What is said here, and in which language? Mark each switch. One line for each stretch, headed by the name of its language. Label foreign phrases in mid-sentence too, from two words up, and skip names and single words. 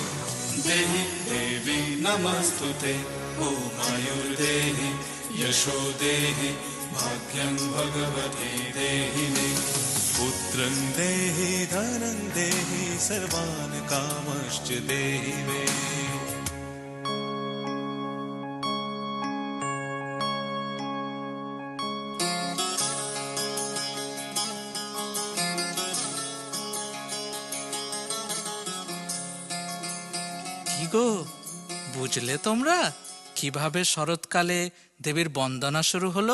Sanskrit: देहि देवी नमस्तुते ॐ आयुर्देहि यशो देहि भाग्यं भगवती देहि मे पुत्रं देहि धनं देहि सर्वान् कामश्च देहि मे
Bangla: কি গো, বুঝলে তোমরা কিভাবে শরৎকালে দেবীর বন্দনা শুরু হলো?